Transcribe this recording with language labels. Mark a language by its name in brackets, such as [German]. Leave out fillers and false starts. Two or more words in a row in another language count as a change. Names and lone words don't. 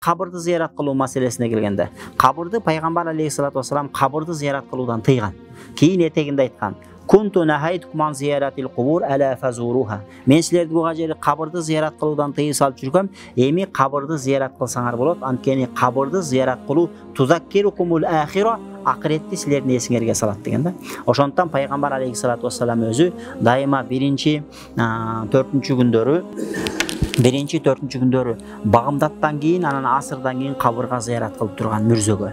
[Kyrgyz] кабырды зиярат кылуу маселесине келгенде, кабырды пайгамбар [Arabic] عليه الصلاة والسلام [Kyrgyz] кабырды зиярат кылуудан тыйган. Кийин этегинде айткан: [Arabic] كنت نهيتكم عن زيارة القبور ألا فزوروها. [Kyrgyz] Men силерди буга жери кабырды зиярат кылуудан тыйып салып жүргөм. Эми кабырды зиярат кылсаңар болот. Анткени кабырды зиярат кылуу [Arabic] تذكركم الآخرة, [Kyrgyz] акыретти силердин эсиңерге салат деген да. Ошондуктан пайгамбар [Arabic] عليه الصلاة والسلام [Kyrgyz] өзү дайыма биринчи 4-күндөрү багымдаттан кийин, анан асырдан кийин кабырга зиярат кылып турган мүрзөгө.